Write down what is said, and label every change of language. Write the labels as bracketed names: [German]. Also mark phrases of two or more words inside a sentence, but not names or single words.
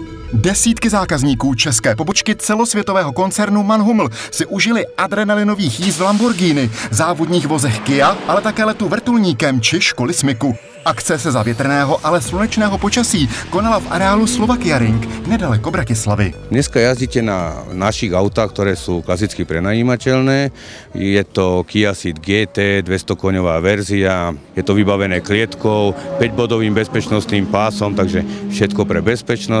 [Czech] Desítky zákazníků české pobočky celosvětového koncernu MAN Hummel si užili adrenalinových jízd v Lamborghini, závodních vozech Kia, ale také letu vrtulníkem či školy smyku. Akce se za větrného, ale slunečného počasí konala v areálu Slovakia Ring, nedaleko Bratislavy. [Slovak] Dneska jazdíte na našich autách, ktoré sú klasicky prenajímateľné. Je to Kia Ceed GT, 200-koňová verzia, je to vybavené klietkou, 5-bodovým bezpečnostným pásom, takže všetko pre bezpečnosť.